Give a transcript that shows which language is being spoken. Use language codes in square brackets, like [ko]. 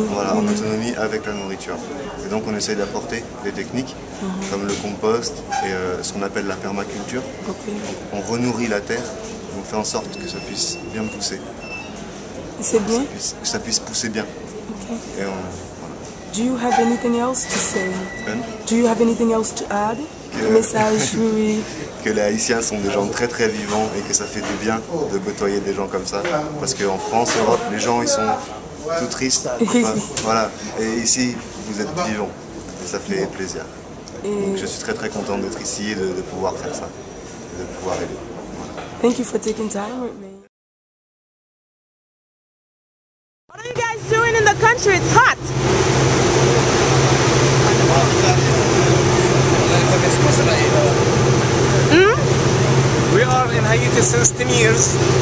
[fr] Voilà, en autonomie avec la nourriture. Et donc on essaie d'apporter des techniques comme le compost et ce qu'on appelle la permaculture. On renourrit la terre, on fait en sorte que ça puisse bien pousser. C'est bien? Que ça puisse pousser bien. Et voilà. [en] Do you have anything else to say? Do you have anything else to add? [fr] Message, oui. Que les Haïtiens sont des gens très très vivants et que ça fait du bien de côtoyer des gens comme ça. Parce qu'en France, Europe, les gens ils sont tout tristes. Voilà. Et ici, vous êtes vivants. Et ça fait plaisir. Donc je suis très très content d'être ici et de pouvoir faire ça. De pouvoir aider. Voilà. [en] Thank you for taking time with me. What are you guys doing in the country? It's hot. We are in Haiti since 10 years.